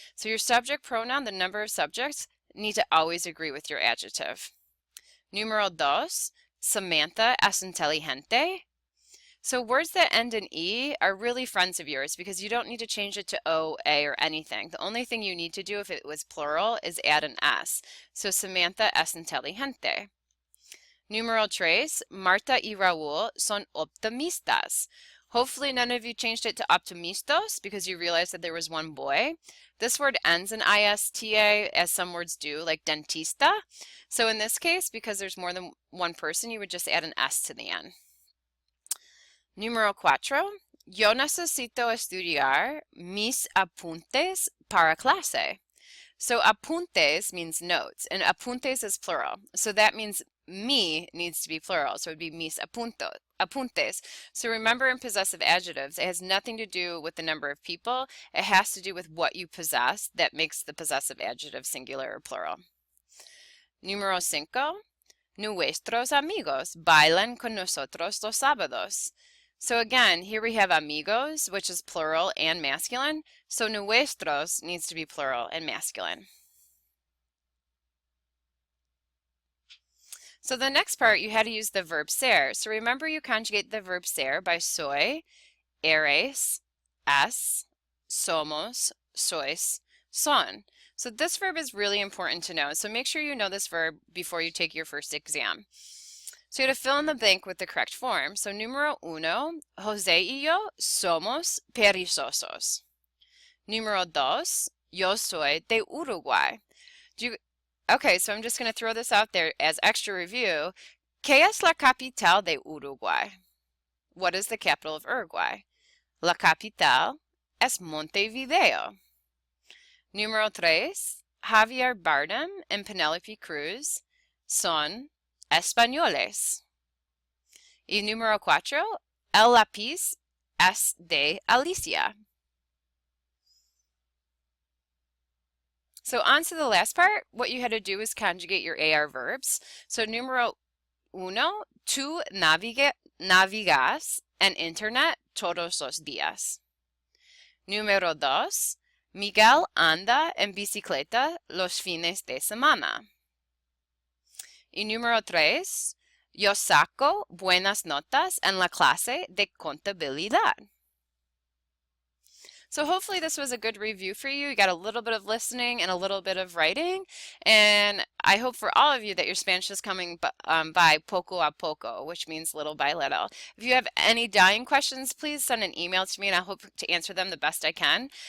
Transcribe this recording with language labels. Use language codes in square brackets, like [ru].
[en] So your subject pronoun, the number of subjects, need to always agree with your adjective. [es] Número dos, Samantha es inteligente. [en] So words that end in E are really friends of yours because you don't need to change it to O, A, or anything. The only thing you need to do if it was plural is add an S. [es] So Samantha es inteligente. Número tres, Marta y Raúl son optimistas. [en] Hopefully none of you changed it to optimistos because you realized that there was one boy. This word ends in ISTA as some words do, like dentista. So in this case, because there's more than one person, you would just add an S to the end. [es] Número cuatro, yo necesito estudiar mis apuntes para clase. [en] So apuntes means notes, and apuntes is plural. So that means me needs to be plural. So it would be [es] mis apuntes. [en] So remember, in possessive adjectives, it has nothing to do with the number of people. It has to do with what you possess that makes the possessive adjective singular or plural. [es] Número cinco, nuestros amigos bailan con nosotros los sábados. [en] So again, here we have amigos, which is plural and masculine. So nuestros needs to be plural and masculine. So the next part, you had to use the verb ser. So remember, you conjugate the verb ser by [es] soy, eres, es, somos, sois, son. [en] So this verb is really important to know. So make sure you know this verb before you take your first exam. So you have to fill in the blank with the correct form. [es] So número uno, José y yo somos perezosos. Número dos, yo soy de Uruguay. [en] Okay, so I'm just going to throw this out there as extra review. [es] ¿Qué es la capital de Uruguay? [en] What is the capital of Uruguay? [es] La capital es Montevideo. Número tres, Javier Bardem and Penelope Cruz son españoles. Y número cuatro, el lápiz es de Alicia. [en] So on to the last part, what you had to do is conjugate your AR verbs. [es] So número uno, tú navegas en internet todos los días. Número dos, Miguel anda en bicicleta los fines de semana. Y número tres, yo saco buenas notas en la clase de contabilidad. [en] So hopefully this was a good review for you. You got a little bit of listening and a little bit of writing. And I hope for all of you that your Spanish is coming by [es] poco a poco, [en] which means little by little. If you have any dying questions, please send an email to me and I hope to answer them the best I can.